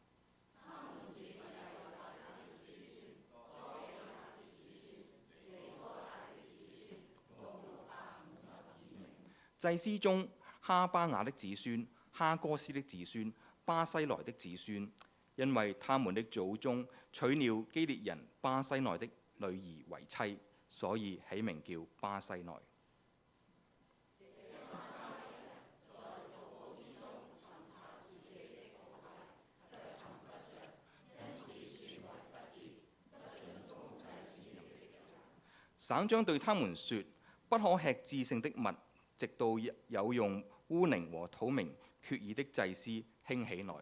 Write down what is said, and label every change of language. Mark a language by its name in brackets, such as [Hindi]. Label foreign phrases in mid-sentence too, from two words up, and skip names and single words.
[Chinese] 祭司中，哈巴雅的子孫、哈哥斯的子孫、巴西萊的子孫，因為他們的祖宗娶了基列人巴西萊的女兒為妻，所以起名叫巴西萊。省長對他們說：不可吃至聖的物，直到有用烏寧和土明決議的祭司興起來。